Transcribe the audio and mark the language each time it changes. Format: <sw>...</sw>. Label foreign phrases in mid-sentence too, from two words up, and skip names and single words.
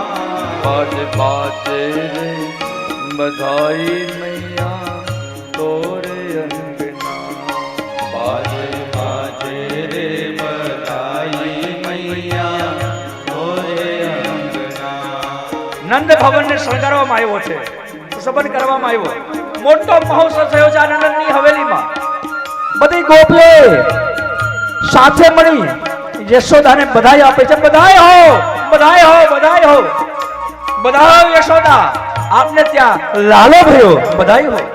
<hi>बाजे बाजे रे बधाई मैया तोरे अंगना. बाजे बाजे रे बधाई मैया तोरे अंगना.</hi> <gu>નંદ ભવનને શણગારવામાં આવ્યો છે, સંબંધ કરવામાં આવ્યો. મોટો મહોત્સવ થયો છે આનંદની હવેલીમાં. બધી ગોપીઓ સાથે મળી યશોદાને બધાઈ આપે છે. બધાઈ હો, બધાઈ હો, બધાઈ હો, બધાઈ યશોદા, આપને ત્યાં લાલો ભયો, બધાઈ હો.</gu>